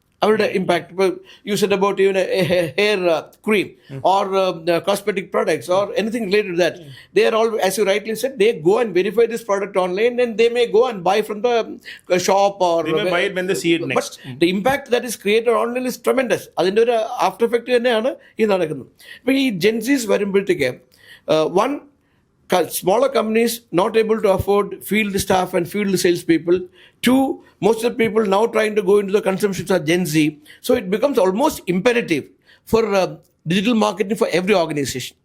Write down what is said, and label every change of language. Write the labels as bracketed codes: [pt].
[en] Our impact, you said about even a hair cream or cosmetic products or anything related to that. They are all, as you rightly said, they go and verify this product online and they may go and buy from the shop or... They may buy it when they see it next. But the impact that is created online is tremendous. [ml] അതിൻ്റെ ഒരു after effect തന്നെയാണ് ഈ നടക്കുന്നത്. ഇപ്പം ഈ [en] Gen Zs [ml] വരുമ്പോഴത്തേക്ക് [en] one, smaller companies not able to afford field staff and field salespeople. Two, most of the people now trying to go into the consumptions are Gen Z. So it becomes almost imperative for digital marketing for every organization.